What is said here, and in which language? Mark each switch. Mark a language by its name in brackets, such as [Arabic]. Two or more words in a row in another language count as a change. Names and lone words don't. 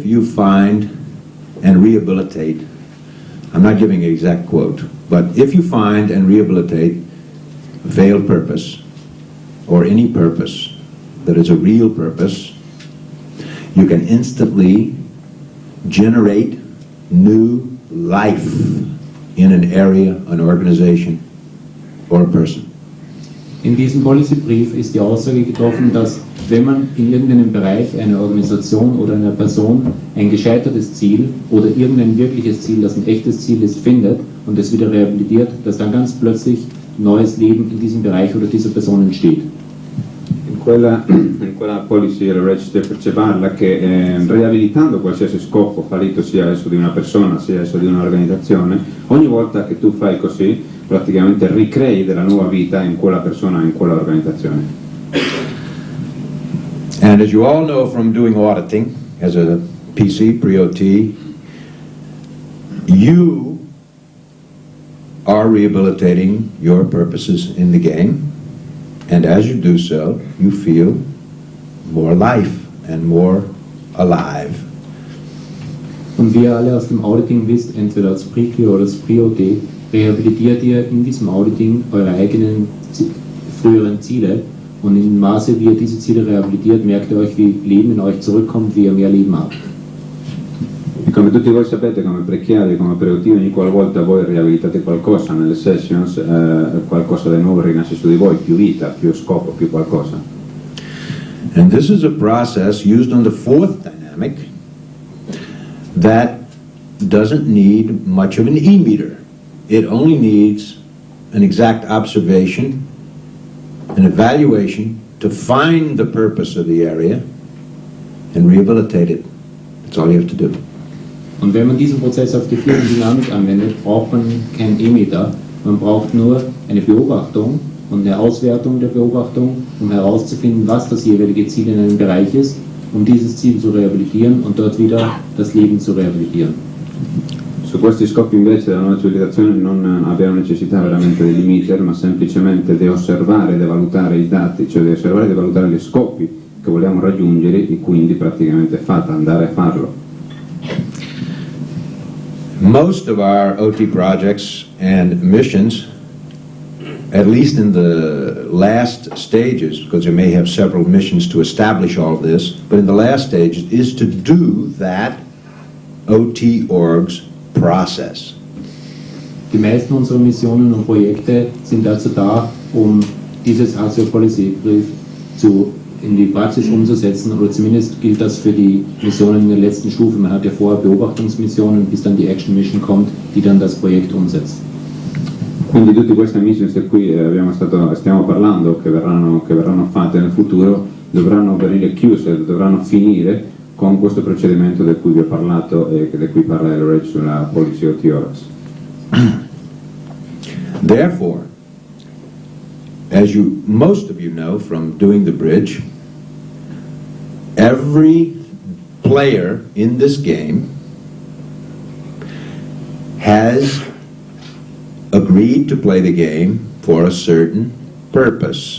[English] you find and rehabilitate, I'm not giving an exact quote, but if you find and rehabilitate a failed purpose, or any purpose that is a real purpose, you can instantly generate new life in an area, an organization, or a person. [German] In diesem Policybrief ist die Aussage getroffen, dass wenn man in irgendeinem Bereich einer Organisation oder einer Person ein gescheitertes Ziel oder irgendein wirkliches Ziel, das ein echtes Ziel ist, findet und es wieder rehabilitiert, dass dann ganz plötzlich neues Leben in diesem Bereich oder dieser Person entsteht. [Italian] In quella policy l'LRH ci parla che riabilitando qualsiasi scopo fallito, sia esso di una persona, sia esso di un'organizzazione, ogni volta che tu fai così praticamente ricrei della nuova vita in quella persona, in quella organizzazione. [English] And as you all know from doing auditing as a PC, pre-OT, you are rehabilitating your purposes in the game, and as you do so, you feel more life and more alive. [German] Und wie ihr alle aus dem Auditing wisst, entweder als Pre-Q oder als Pre-OT, rehabilitiert ihr in diesem Auditing eure eigenen früheren Ziele, und in dem Maße, wie ihr diese Ziele rehabilitiert, merkt ihr euch, wie Leben in euch zurückkommt, wie ihr mehr Leben habt. [Italian] E come tutti voi sapete, come prechiari, come pre-OT, ogni qualvolta voi riabilitate qualcosa nelle sessions, qualcosa di nuovo rinasce su di voi, più vita, più scopo, più qualcosa. [English] And this is a process used on the fourth dynamic that doesn't need much of an E-meter. It only needs an exact observation, an evaluation to find the purpose of the area and rehabilitate it. That's all you have to do. [German] Und wenn man diesen Prozess auf die vierte Dynamik anwendet, braucht man kein E-Meter, man braucht nur eine Beobachtung und eine Auswertung der Beobachtung, um herauszufinden, was das jeweilige Ziel in einem Bereich ist, um dieses Ziel zu rehabilitieren und dort wieder das Leben zu rehabilitieren. [Italian] Su questi scopi invece la nuova civilizzazione non abbiamo necessità veramente di limiter, ma semplicemente di osservare e di valutare i dati, cioè di osservare e di valutare gli scopi che vogliamo raggiungere e quindi praticamente andare a farlo. [English] Most of our OT projects and missions, at least in the last stages, because you may have several missions to establish all of this, but in the last stages is to do that OT org's process. [German] Die meisten unserer Missionen und Projekte sind dazu da, um dieses [English] HCO Policy Brief [German] in die Praxis umzusetzen, oder zumindest gilt das für die Missionen in der letzten Stufe. Man hat ja vorher Beobachtungsmissionen, bis dann die [English] Action Mission [German] kommt, die dann das Projekt umsetzt. [Italian] Quindi tutte queste mission di cui stiamo parlando, che verranno fatte nel futuro, dovranno venire chiuse, dovranno finire con questo procedimento di cui vi ho parlato e di cui parla Elroy sulla [English] Policy OT Orgs. Therefore, as most of you know from doing the bridge, every player in this game has agreed to play the game for a certain purpose.